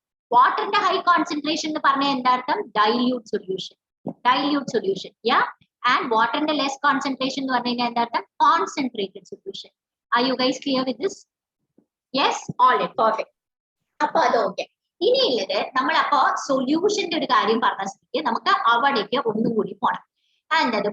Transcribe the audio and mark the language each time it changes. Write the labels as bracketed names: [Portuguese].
[English] Water and high concentration [Malayalam] എന്ന് പറഞ്ഞാൽ എന്താ അർത്ഥം? [English] dilute solution, yeah. And water and less concentration [Malayalam] എന്ന് പറഞ്ഞു കഴിഞ്ഞാൽ എന്താ അർത്ഥം? [English] concentrated solution. Are you guys clear with this? Yes, all right, perfect. [Malayalam] അപ്പൊ അത് ഓക്കെ. ഇനിയുള്ളത് നമ്മൾ അപ്പൊ സൊല്യൂഷന്റെ ഒരു കാര്യം പറഞ്ഞ സ്ഥിതിക്ക് നമുക്ക് അവിടേക്ക് ഒന്നുകൂടി പോണം. എന്തത്?